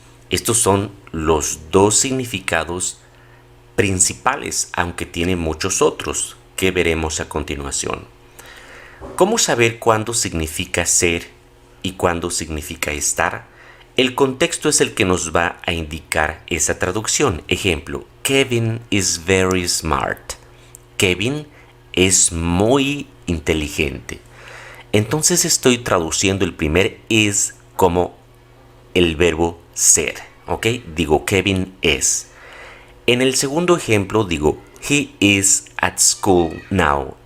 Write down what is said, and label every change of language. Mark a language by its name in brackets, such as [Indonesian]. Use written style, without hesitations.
[Spanish] Estos son los dos significados principales, aunque tiene muchos otros que veremos a continuación. ¿Cómo saber cuándo significa ser y cuándo significa estar? El contexto es el que nos va a indicar esa traducción. Ejemplo, [English] Kevin is very smart. [Spanish] Kevin es muy inteligente. Entonces estoy traduciendo el primer is como el verbo ser, ¿ok? Digo, Kevin es. En el segundo ejemplo digo, [English] he is at school now.